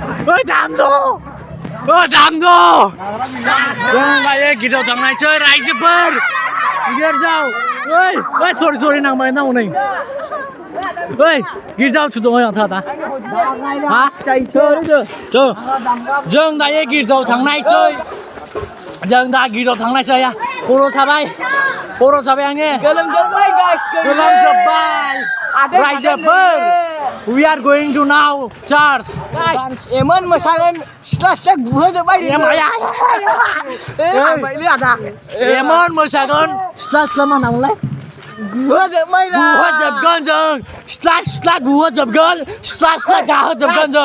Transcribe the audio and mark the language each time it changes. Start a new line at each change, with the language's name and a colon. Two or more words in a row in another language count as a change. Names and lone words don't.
Bodo: दामदो जों दायो गेटआव थांनायसै रायजोफोर गेटआव सरि नांबाय नै गिर्जायाव थुदों आं था जों दायो गिर्जायाव थांनायसै जों दा गिर्जायाव थांनायसै खर' साबाय आङो गोलोमजोब्बाय रायजोफोर
English: we are going to now church
Bodo: एमोन मोसागोन सिथ्ला गुहोजोब्बाय एमोन मोसागोन सिथ्ला मा नामलाय गुहोजोबगोन जों सिथ्ला गुहोजोबगोन सिथ्ला गाहोजोबगोन जों